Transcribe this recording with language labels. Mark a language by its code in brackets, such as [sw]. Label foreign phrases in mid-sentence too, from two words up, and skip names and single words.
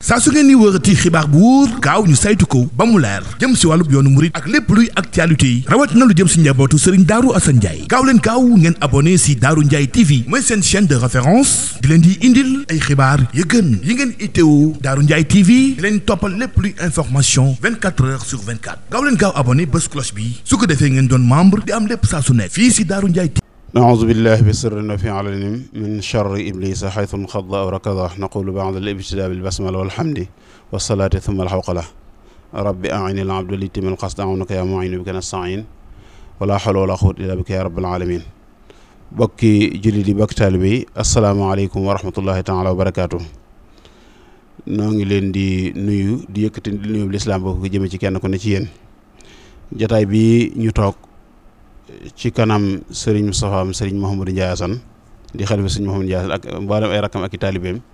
[wo] saa su ngeen ni wërati xibaar bu wóor gaaw ñu saytu ko ba mu leer jëm si wàllub yoonu murit ak lépp luy actualité yi rawat na lu jëm si njabootu Serigne Darou Assane Ndiaye gaaw leen gaaw ngeen abonné si Darou Ndiaye TV mooy seen [fr] chaîne de référence [wo] di leen di indil ay xibaar yu gën yi ngeen itteewu Darou Ndiaye TV di leen toppal lépp luy information [fr] 24 heures sur 24 [wo] gaaw leen gaaw abonné bés cloche bi su ko defee ngeen doon membre di am lépp saa su ne fii si Darou Ndiaye TV. [ar] أعوذ بالله بسر في علن من شر إبليس حيث انخض أو ركض نقول بعد الابتداء بالبسملة والحمد والصلاة ثم الحوقلة رب أعين العبد ليتم القصد أعونك يا معين بك نستعين ولا حول ولا قوة إلا بك يا رب العالمين [wo] bokki julli di bokki taalibe yi [ar] السلام عليكم ورحمة الله تعالى وبركاته [wo] noo ngi leen di nuyu di yëkkati di nuyu lislaam boo ko jëmee ci kenn ku ne ci yéen jataay bi ñu toog ci kanam Serigne Moustapha am Serigne Mouhamadou Ndiaye Assane di xalifa Serigne Mouhamadou Ndiaye Assane ak mboolem ay rakkam ak i taalibeem